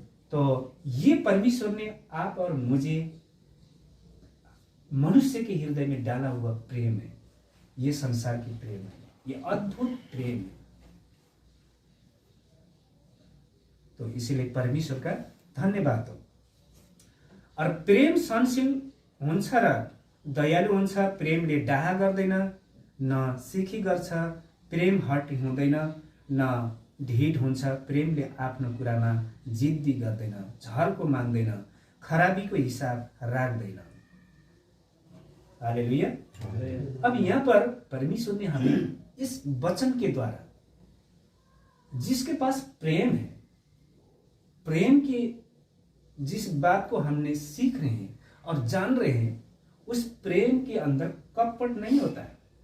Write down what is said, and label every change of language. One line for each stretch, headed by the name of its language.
Hindi: तो ये परमेश्वर ने आप और मुझे मनुष्य के हृदय में डाला हुआ प्रेम है। ये संसार की प्रेम है, ये अद्भुत प्रेम है। तो इसीलिए परमेश्वर का धन्यवाद हो।
Nepali: और प्रेम सहनशील हुन्छ र दयालु हुन्छ, प्रेमले डाहा गर्दैन, न सिखी गर्छ, प्रेम हट हुँदैन, न ढिड हुन्छ, प्रेमले आफ्नो कुरामा जिद्दी गर्दैन, झर्को माग्दैन, खराबीको हिसाब राख्दैन। हालेलुया।
Hindi: अब यहाँ पर परमेश्वर ने हमें इस वचन के द्वारा, जिसके पास प्रेम है, प्रेम की जिस बात को हमने सीख रहे हैं और जान रहे हैं, उस प्रेम के अंदर कपट नहीं होता है।